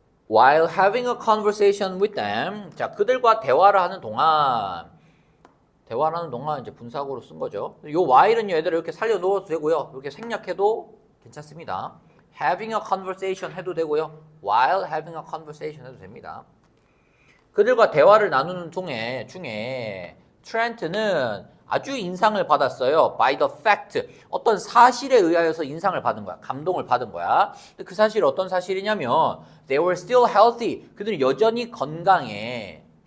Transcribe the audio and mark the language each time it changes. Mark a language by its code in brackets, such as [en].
[en] While having a conversation with them, [ko] 자, 그들과 대화를 하는 동안 이제 분사구로 쓴 거죠. 요 while은요, 얘들을 이렇게 살려 놓아도 되고요. 이렇게 생략해도 괜찮습니다. [en] having a conversation [ko] 해도 되고요. [en] while having a conversation [ko] 해도 됩니다. 그들과 대화를 나누는 중에 트렌트는 아주 인상을 받았어요. [en] by the fact, [ko] 어떤 사실에 의하여서 인상을 받은 거야. 감동을 받은 거야. 그 사실이 어떤 사실이냐면 [en] they were still healthy, [ko] 그들은 여전히 건강해.